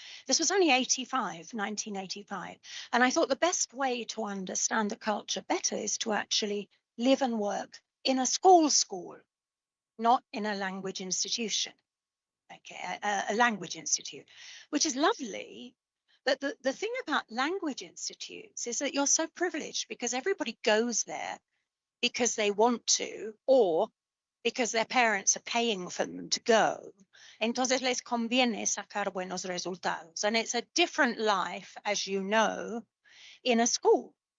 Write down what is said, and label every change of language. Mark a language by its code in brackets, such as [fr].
[en] This was only 1985. And I thought the best way to understand the culture better is to actually live and work in a school, not in a language institution. Okay, a language institute, which is lovely, But the thing about language institutes is that you're so privileged because everybody goes there because they want to or because their parents are paying for them to go. [es] Entonces les conviene sacar buenos resultados. [en] And it's a different life, as you know, in a school.